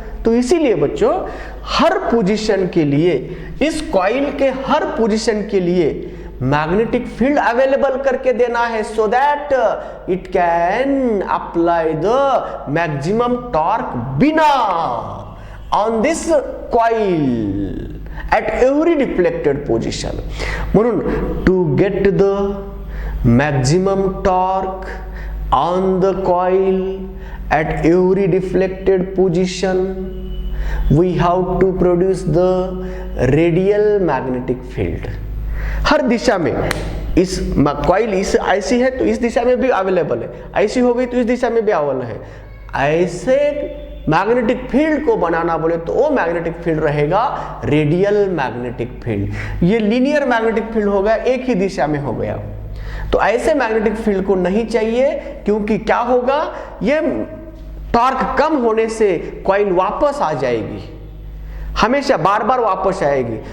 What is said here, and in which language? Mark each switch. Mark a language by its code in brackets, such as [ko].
[hi] तो इसीलिए बच्चों हर पोजीशन के लिए, इस कॉइल के हर पोजीशन के लिए मैग्नेटिक फील्ड अवेलेबल करके देना है, [en] So that it can apply the maximum torque बिना on this coil at every deflected position. [mr] म्हणून [en] to get the maximum torque on the coil at every deflected position, we have to produce the radial magnetic field. [hi] हर दिशा में इस coil इस ऐसी है तो इस दिशा में भी अवेलेबल है, ऐसी हो गई तो इस दिशा में भी अवेलेबल है। ऐसे मैग्नेटिक फील्ड को बनाना बोले तो वो मैग्नेटिक फील्ड रहेगा रेडियल मैग्नेटिक फील्ड। ये लीनियर मैग्नेटिक फील्ड हो गया, एक ही दिशा में हो गया। तो ऐसे मैग्नेटिक फील्ड को नहीं चाहिए, क्योंकि क्या होगा, ये टॉर्क कम होने से कॉइल वापस आ जाएगी, हमेशा बार बार वापस आएगी।